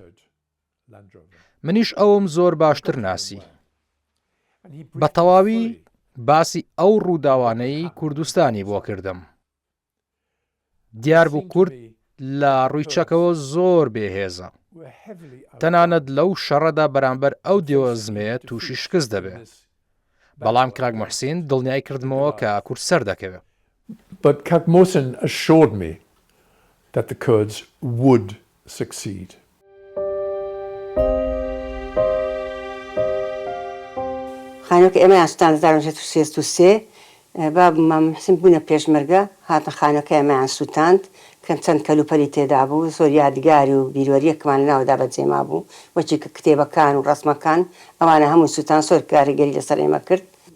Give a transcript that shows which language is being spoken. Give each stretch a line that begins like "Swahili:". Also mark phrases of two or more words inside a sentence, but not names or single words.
Central Kurdish: منیش ئەوم زۆر باشتر ناسی بە تەواوی باسی ئەو ڕووداوانەی کوردستانی بۆ کردم دیار بوو کورد لە ڕووی چەکەوە زۆر بێهێزە تەنانەت لەو شەڕەدا بەرامبەر ئەو دێوەزمێ تووشی شکست دەبێت بەڵام کاک موحسین دڵنیای کردمەوە کە کورد سەر دەکەوێت
English: But Kak Mohsin assured me that the Kurds would succeed.
Central Kurdish: خانۆکە ئێمە یانسووتان 1963 باب مام محسن بوونە پێشمەرگە هاتە خانەکە ئێمەیان سووتاند کەم چەند کەلوپەلی تێدا بوو زۆر یادگاری و بیرۆریەکمان ناودا بەجێما بوو وەچی کە کتێبەکان و ڕەسمەکان ئەوانە هەموو سووتان زۆر کاریگەری لەسەر ئێمە کرد